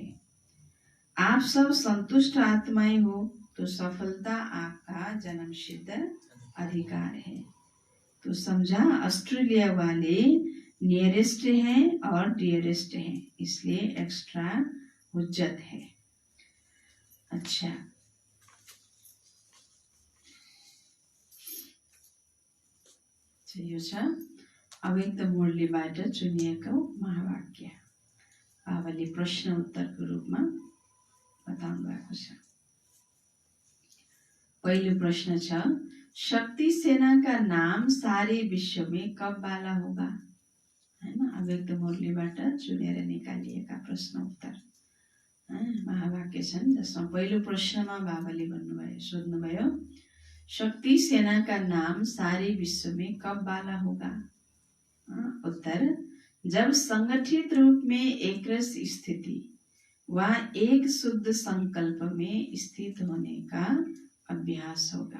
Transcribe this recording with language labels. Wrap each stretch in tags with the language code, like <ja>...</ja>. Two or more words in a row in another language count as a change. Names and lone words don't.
<hi>आप सब संतुष्ट आत्माएं हो तो सफलता आपका जन्मसिद्ध अधिकार है। तो समझा, ऑस्ट्रेलिया वाले नियरेस्ट हैं और डियरेस्ट हैं, इसलिए एक्स्ट्रा हुज्जत है। अच्छा,</hi> <ne>यो छ अव्यक्त मुरलीबाट चुनिएको महावाक्य। बाबाले प्रश्न उत्तरको रूपमा बताउनु भएको छ। पहिलो प्रश्न छ,</ne> <hi>शक्ति सेना का नाम सारे विश्व में कब वाला होगा?</hi> <ne>हैन, अव्यक्त मुरलीबाट चुनेर निकालिएका प्रश्न उत्तर महावाक्य छन्, जसमा पहिलो प्रश्नमा बाबाले भन्नुभयो, सोध्नुभयो,</ne> <hi>शक्ति सेना का नाम सारे विश्व में कब वाला होगा? उत्तर, जब संगठित रूप में एकरस स्थिति व एक शुद्ध संकल्प में स्थित होने का अभ्यास होगा।</hi>